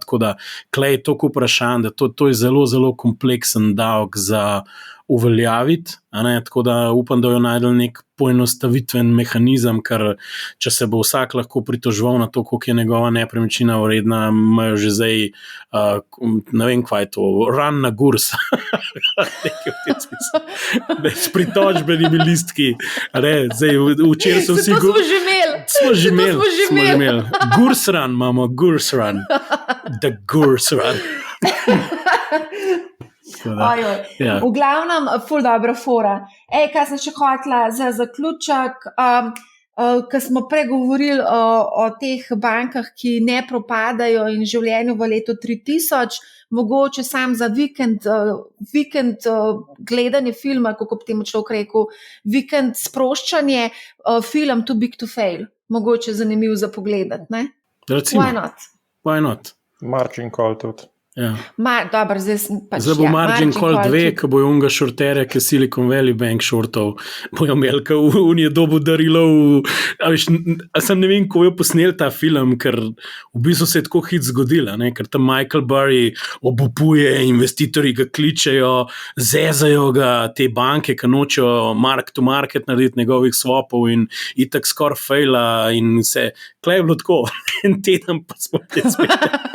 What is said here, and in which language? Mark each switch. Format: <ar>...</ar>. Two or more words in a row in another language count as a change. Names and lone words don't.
<sl>Tako da, klej je toliko vprašanj, da to je zelo, zelo kompleksen davek za uveljaviti, tako da upam, da jo najdel nek poenostavitven mehanizem, ker če se bo vsak lahko pritoževal na to, koliko je njegova nepremičnina vredna, imajo že zdaj, ne vem, kaj je to, run na gurs. S pritožbenimi listki. Včeraj so vsi... Smo že imeli.</sl> <en>Gurs run imamo, gurs run. The gurs run.</en> <sl>Ja. V glavnem, ful dobra fora. Kaj sem še hotela za zaključek, ko smo pregovorili o teh bankah, ki ne propadajo in življenju v letu 3000, mogoče sam za vikend gledanje filma, kako bi temu človek rekel, vikend sproščanje, film Too Big to Fail. Mogoče zanimiv za pogledati, ne? Recimo.</sl> <en>Why not? Margin call tudi.</en> <sl>Ja. Dobro, zdaj bo</sl> <en>margin call</en> <sl>2, ko bojo unga šorterja, ki Silicon Valley Bank šortov, bojo imeli, ko on je dobil darilo sem ne vem, ko je posnel ta film, ker v bistvu se je tako hit zgodila, ker tam Michael Burry obupuje, investitorji ga kličejo, zezajo ga te banke, ki nočejo</sl> <en>mark to market</en> <sl>narediti njegovih swapov in itak skoraj faila in se, klej je bilo tako, en teden pa smo te spet.</sl>